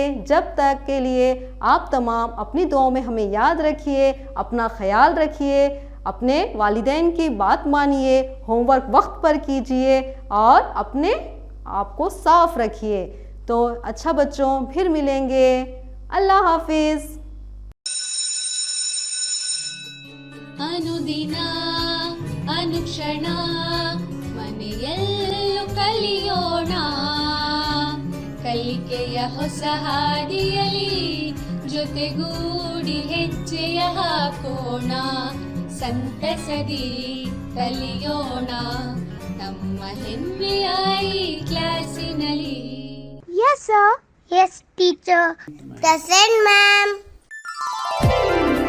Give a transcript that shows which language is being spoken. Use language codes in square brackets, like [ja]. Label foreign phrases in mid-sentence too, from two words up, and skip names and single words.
[hi] जब तक के लिए आप तमाम अपनी दुआओं में हमें याद रखिए, अपना ख्याल रखिए, अपने वालिदैन की बात मानिए, होमवर्क वक्त पर कीजिए और अपने आप को साफ रखिए। तो अच्छा बच्चों, फिर मिलेंगे। अल्लाह हाफिज़। [kn] ಅನುದಿನ ಅನುಕ್ಷಣ ಮನೆಯಲ್ಲೂ ಕಲಿಯೋಣ, ಕಲಿಕೆಯ ಹೊಸ ಹಾದಿಯಲಿ ಜೊತೆಗೂಡಿ ಹೆಜ್ಜೆಯ ಹಾಕೋಣ, ಸಂತಸದಿ ಕಲಿಯೋಣ ನಮ್ಮ ಹೆಮ್ಮೆಯ ಈ ಕ್ಲಾಸಿನಲ್ಲಿ. [en] Yes, sir. Yes, teacher. Present, ma'am.